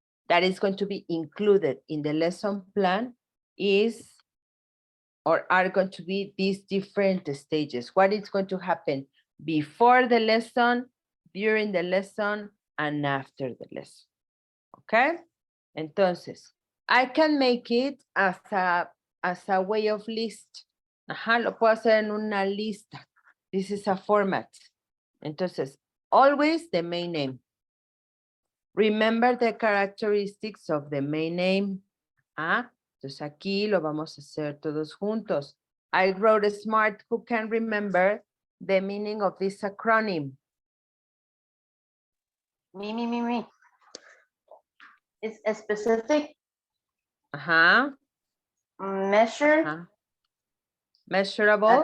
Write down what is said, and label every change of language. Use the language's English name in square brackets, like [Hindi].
[English] that is going to be included in the lesson plan is or are going to be these different stages. What is going to happen before the lesson, during the lesson, and after the lesson. Okay? Entonces, I can make it as a way of list. [Spanish] Ajá, lo puedo hacer en una lista. [English] This is a format. Entonces, always the main name. Remember the characteristics of the main name. [Spanish] Ah, entonces aquí lo vamos a hacer todos juntos. [English] I wrote smart. Who can remember the meaning of this acronym? Me. It's a specific, Ajá. measured, Ajá. Measurable. Ajá.